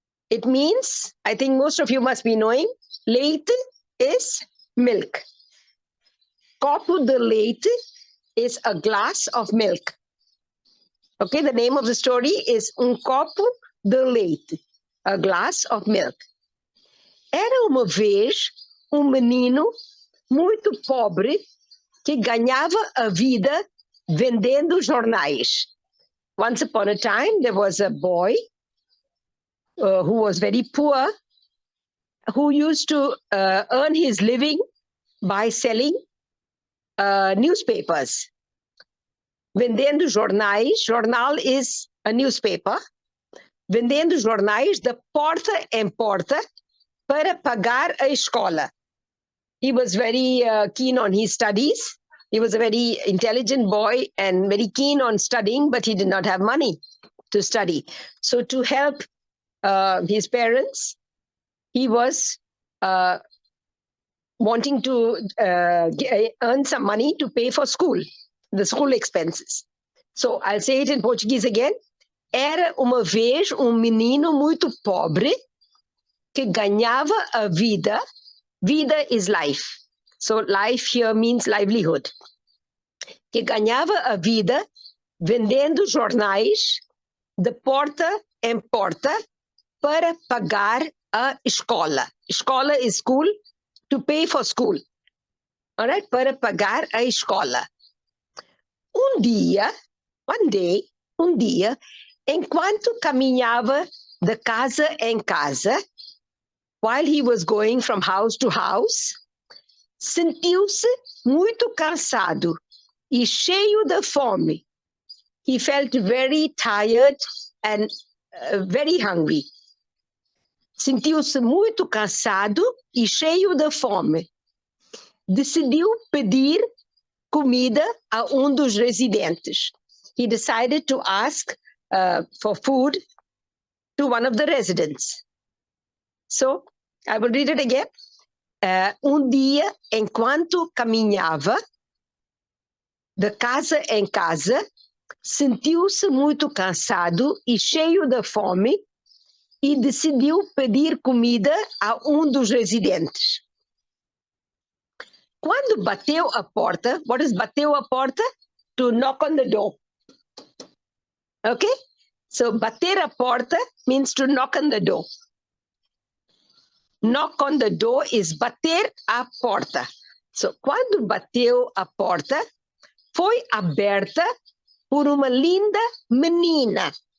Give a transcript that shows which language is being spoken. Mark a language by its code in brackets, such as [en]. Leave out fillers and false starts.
[en] It means, I think most of you must be knowing, leite is milk. [pt] Copo de leite [en] is a glass of milk. Okay, the name of the story is [pt] copo de leite, [en] a glass of milk. [pt] Era uma vez menino muito pobre que ganhava a vida vendendo jornais. [en] Once upon a time, there was a boy who was very poor, who used to earn his living by selling newspapers. [pt] Vendendo jornais, [en] jornal is a newspaper. [pt] Vendendo jornais de porta em porta para pagar a escola. [en] He was very keen on his studies. He was a very intelligent boy and very keen on studying, but he did not have money to study. So to help his parents, he was wanting to earn some money to pay for school, the school expenses. So I'll say it in Portuguese again. [pt] Era uma vez menino muito pobre que ganhava a vida. [en] Vida is life. So life here means livelihood. [pt] Que ganhava a vida vendendo jornais de porta em porta para pagar a escola. [en] Escola is school, to pay for school. All right? [pt] Para pagar a escola. [en] One day, [pt] enquanto caminhava de casa em casa, [en] while he was going from house to house, [pt] sentiu-se muito cansado. e cheio de fome. [en] He felt very tired and very hungry. [pt] Sentiu-se muito cansado e cheio de fome. Decidiu pedir comida a dos residentes. [en] He decided to ask for food to one of the residents. So, I will read it again. [pt] Dia, enquanto caminhava de casa em casa, sentiu-se muito cansado e cheio de fome e decidiu pedir comida a dos residentes. Quando bateu a porta, [en] what is bateu a porta? To knock on the door. Okay? So, [pt] bater a porta [en] means to knock on the door. Knock on the door is [pt] bater a porta. So, quando bateu a porta, foi aberta por uma linda menina.